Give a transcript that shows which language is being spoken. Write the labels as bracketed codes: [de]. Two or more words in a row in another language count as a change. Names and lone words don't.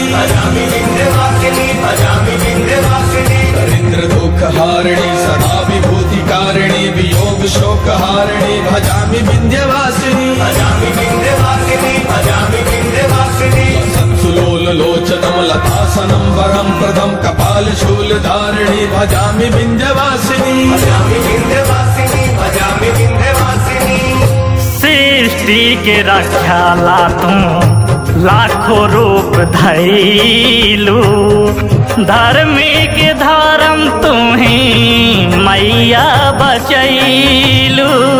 [sa] भजामि विंध्यवासिनी भजामि विंध्यवासिनी दरिद्र दुख हारिणी सदा विभूति कारिणी वियोग शोक हारिणी भजामि विंध्यवासिनी भजामि विंध्यवासिनी भजामि विंध्यवासिनी संसुलोल लोचनम लतासनं वरं प्रदं कपाल शूल धारिणी भजामि विंध्यवासिनी भजामि विंध्यवासिनी भजामि विंध्यवासिनी [bho] सृष्टि के रक्षा लातों लाखों रूप धैलू धार्मिक धर्म तुम्हें मैया बचैलू